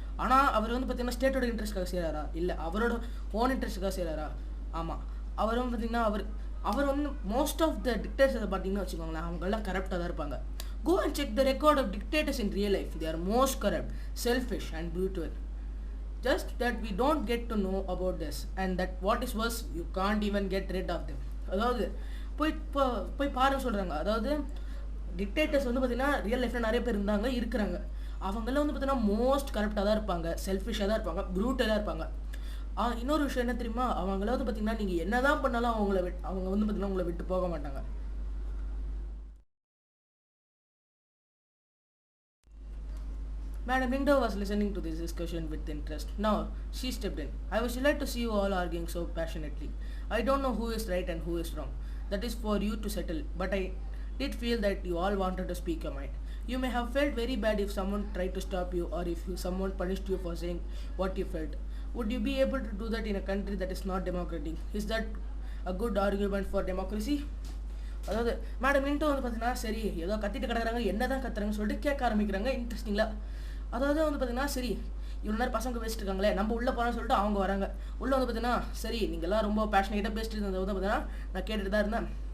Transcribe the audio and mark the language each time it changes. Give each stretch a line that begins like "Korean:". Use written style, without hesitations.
Tamil: ஆனால் அவர் வந்து பார்த்திங்கன்னா ஸ்டேட்டோட இன்ட்ரெஸ்ட்காக செய்கிறாரா, இல்லை அவரோட ஓன் இன்ட்ரெஸ்ட்டுக்காக செய்கிறாரா? ஆமாம், அவர் வந்து பார்த்திங்கன்னா அவர் வந்து மோஸ்ட் ஆஃப் த டிக்டேட்டர்ஸை பார்த்தீங்கன்னா வச்சுக்கோங்களேன், அவங்கெல்லாம் கரப்டாக தான் இருப்பாங்க.
English: Go and check the record of dictators in real life. They are most corrupt, selfish and brutal. Just that we don't get to know about this, and that what is worse, you can't even get rid of them.
Tamil: அதாவது போய் பாருன்னு சொல்கிறாங்க. அதாவது dictators வந்து பார்த்திங்கன்னா real லைஃப்பில் நிறைய பேர் இருக்கிறாங்க. அவங்களாம் வந்து பார்த்திங்கன்னா மோஸ்ட் கரப்டாக தான் இருப்பாங்க, செல்ஃபிஷாக தான் இருப்பாங்க, ப்ரூட்டலாக இருப்பாங்க. இன்னொரு விஷயம் என்ன தெரியுமா, அவங்கள வந்து பார்த்திங்கன்னா நீங்கள் என்ன தான் பண்ணாலும் அவங்க வந்து பார்த்திங்கன்னா உங்களை விட்டு போக மாட்டாங்க.
English: Madam Lindo was listening to this discussion with interest. Now, she stepped in. I was delighted to see you all arguing so passionately. I don't know who is right and who is wrong. That is for you to settle. But I did feel that you all wanted to speak your mind. You may have felt very bad if someone tried to stop you, or if someone punished you for saying what you felt. Would you be able to do that in a country that is not democratic? Is that a good argument for democracy?
Tamil: அதாவது madam லிண்டோ வந்து பார்த்தீங்கன்னா சரி ஏதோ கத்திட்டு கிடக்குறாங்க, என்ன தான் கத்துறாங்கன்னு சொல்லிட்டு கேட்க ஆரம்பிக்கிறாங்க இன்ட்ரெஸ்டிங்காக. அதாவது வந்து பார்த்தீங்கன்னா சரி இவ்வளோ நேரம் பசங்க பேசிட்டு இருக்காங்களே, நம்ம உள்ளே போகிறோம்னு சொல்லிட்டு அவங்க வராங்க. உள்ளே வந்து பார்த்தீங்கன்னா சரி நீங்கள்லாம் ரொம்ப பேஷனேட்டாக பேசிட்டு இருந்தது வந்து பார்த்தீங்கன்னா நான் கேட்டுட்டு தான் இருந்தேன்.